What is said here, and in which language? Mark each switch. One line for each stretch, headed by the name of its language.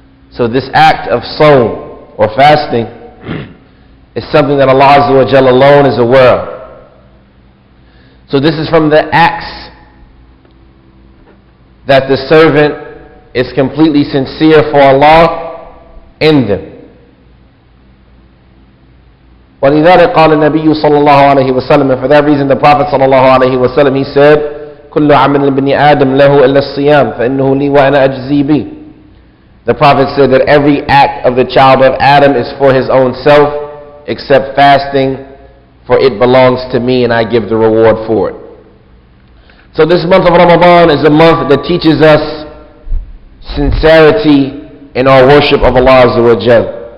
English: So this act of sawm or fasting is something that Allah Azza wa Jal alone is aware of. So this is from the acts that the servant is completely sincere for Allah in them.
Arabic: وَلِذَلِكَ قَالَ النَّبِيُّ صَلَّى اللَّهُ عَلَيْهِ وَسَلَّمَ,
English: and for that reason the Prophet صلى الله عليه وسلم, he said,
Arabic: كُلُّ عَمَلٍ بِنِي آدَمْ لَهُ إِلَّا الصِّيَامِ فَإِنَّهُ لِي وَأَنَا أَجْزِي بِهِ.
English: The Prophet said that every act of the child of Adam is for his own self, except fasting, for it belongs to me and I give the reward for it. So this month of Ramadan is a month that teaches us sincerity in our worship of Allah Azza wa Jal.